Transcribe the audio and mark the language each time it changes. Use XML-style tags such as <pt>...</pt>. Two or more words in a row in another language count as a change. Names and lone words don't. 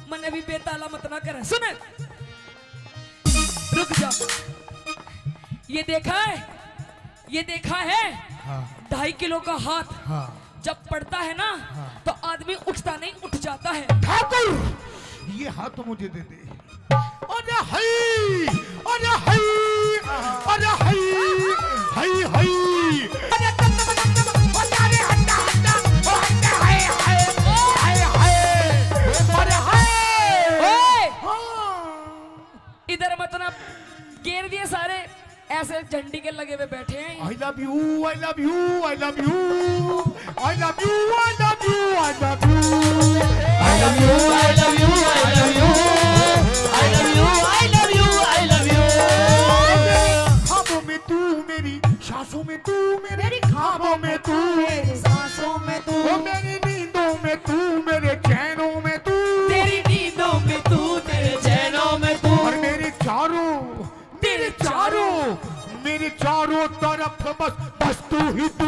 <hi>भी बेताला मत ना करे। सुन, रुक जा। ये देखा है, ये देखा है? हाँ। 2.5 किलो का हाथ हाँ। जब पड़ता है ना, हाँ। तो आदमी उठता नहीं, उठ जाता है। ठाकुर, ये हाथ तो मुझे दे दे। अरे हई, अरे हई, अरे हई, हई हई, अरे अरे हट्टा हट्टा, ओ हट्टा, हाय हाय, हाय हाय, अरे हाय। ओए, हाँ। इधर मत ना घेर दिए सारे, ऐसे झंडी के लगे हुए बैठे हैं।</hi> <en>I love you, I love you, I love you, I love you, I love you, I love you, I love you, I love you, I love you, I love you, I love you, I love you।</en> <hi>ख्वाबों में तू मेरी, सांसों में तू मेरी, ख्वाबों में तू मेरी, सांसों में तू, ओ मेरी नींदों में तू, मेरे चैनों में तू, तेरी नींदों में तू, तेरे चैनों में तू, और मेरे चारों, मेरे चारों तरफ बस बस तू ही तू।</hi>